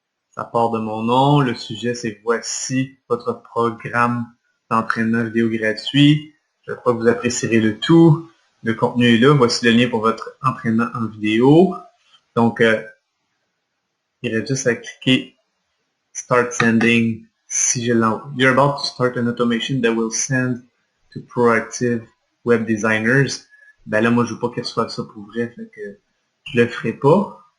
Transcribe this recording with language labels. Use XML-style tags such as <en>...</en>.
<fr>Ça part de mon nom. Le sujet, c'est voici votre programme d'entraînement vidéo gratuit. Je crois que vous apprécierez le tout. Le contenu est là. Voici le lien pour votre entraînement en vidéo. Donc, il reste juste à cliquer Start Sending si je l'envoie.</fr> <en>You're about to start an automation that will send to Proactive Web Designers.</en> <fr>Ben là, moi, je veux pas qu'ils reçoivent ça pour vrai, fait que je le ferai pas.</fr>